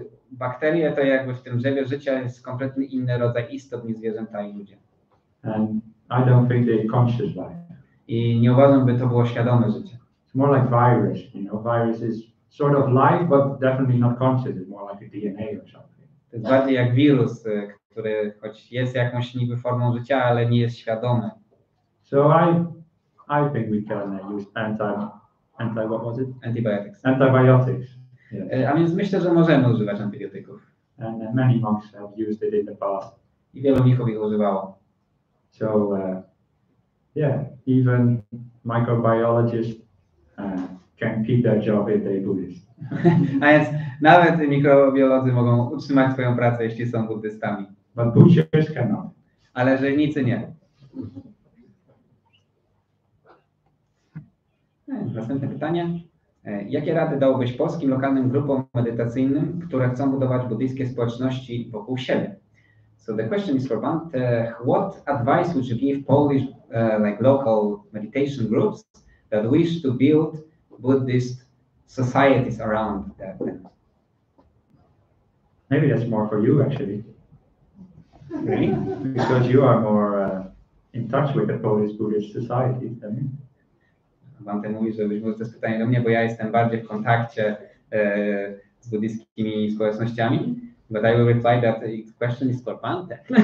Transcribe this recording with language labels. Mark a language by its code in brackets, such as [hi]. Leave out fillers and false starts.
[pl] Bakterie to jakby w tym drzewie życia jest kompletnie inny rodzaj istot niż zwierzęta i ludzie. [en] And I don't think they're conscious life. [pl] I nie uważam, by to było świadome życie. [en] It's more like virus, you know, virus is sort of life, but definitely not conscious. It's more like a DNA or something. [pl] To jest bardziej jak wirus, który choć jest jakąś niby formą życia, ale nie jest świadomy. [en] So I think we can use what was it? Antibiotics. Antibiotics. Yes. [pl] A więc myślę, że możemy używać antybiotyków. [en] And many monks have used it in the past. [pl] I wielu mnichów ich używało. [en] So yeah, even microbiologists can keep their job if they're Buddhist. [pl] A więc nawet mikrobiolodzy mogą utrzymać swoją pracę, jeśli są buddystami. [en] But butchers cannot. [pl] Ale rzeźnicy nie. Następne pytanie. Jakie rady dałbyś polskim lokalnym grupom medytacyjnym, które chcą budować buddyjskie społeczności wokół siebie? [en] So the question is for Bhante, what advice would you give Polish like local meditation groups that wish to build Buddhist societies around that? Maybe that's more for you actually. Really? Because you are more in touch with the Polish Buddhist society than me. [pl] Bhante mówi, że być może to jest pytanie do mnie, bo ja jestem bardziej w kontakcie z buddyjskimi społecznościami. [en] But I will reply that the question is for Bhante.